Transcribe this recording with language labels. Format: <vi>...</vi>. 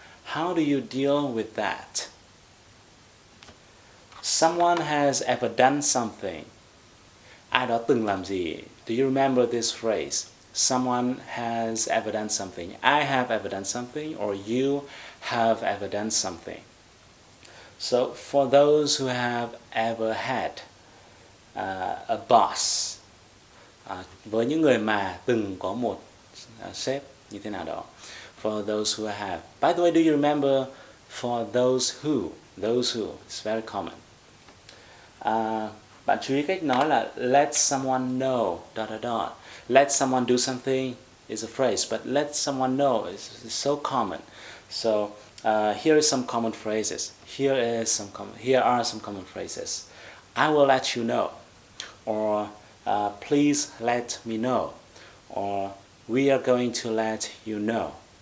<en>How do you deal with that? Someone has ever done something.</en> <vi>Ai đó từng làm gì?</vi> <en>Do you remember this phrase? Someone has ever done something. I have ever done something, or you have ever done something. So for those who have ever had a boss,</en> <vi>với những người mà từng có một sếp như thế nào đó.</vi> <en>For those who have. By the way, do you remember for those who? Those who. It's very common.</en> <vi>Bạn chú ý cách nói là</vi> <en>let someone know, ... Let someone do something is a phrase, but let someone know is so common. So here is some common phrases. Here are some common phrases. I will let you know, or please let me know, or we are going to let you know.</en>